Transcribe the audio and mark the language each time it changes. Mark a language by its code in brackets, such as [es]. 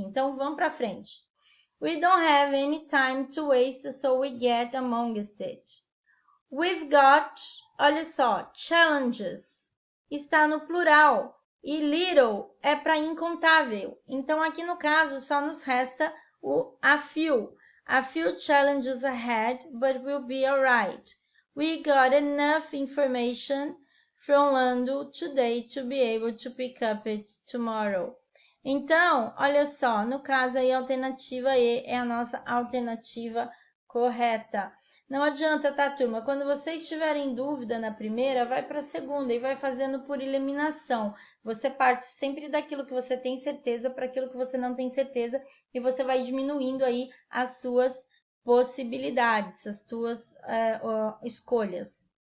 [pt] Então, vamos para frente. [en] We don't have any time to waste, so we get amongst it. We've got, [pt] olha só, [en] challenges. [pt] Está no plural. E little é para incontável. Então, aqui no caso, só nos resta o a few. [en] A few challenges ahead, but we'll be alright. We got enough information from Lando today to be able to pick up it tomorrow. [pt] Então, olha só, no caso aí, a alternativa E é a nossa alternativa correta. Não adianta, tá, turma? Quando vocês tiverem dúvida na primeira, vai para a segunda e vai fazendo por eliminação. Você parte sempre daquilo que você tem certeza para aquilo que você não tem certeza e você vai diminuindo aí as suas possibilidades, as suas escolhas.